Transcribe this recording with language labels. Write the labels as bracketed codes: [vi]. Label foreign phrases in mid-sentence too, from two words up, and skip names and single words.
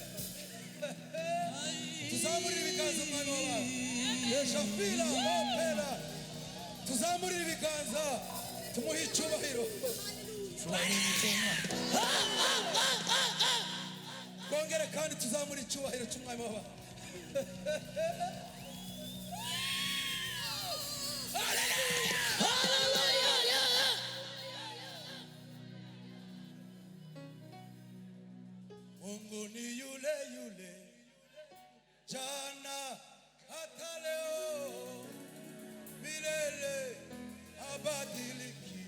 [rw] Tuzamurira ibiganza umwana w'abantu. Yeshafira opera. Tuzamurira ibiganza. Tumuhe icyubahiro. Kongere kandi tuzamurira icyubahiro cy'umwami w'abantu. [sw] Mungu ni yule yule jana hata leo milele habadiliki.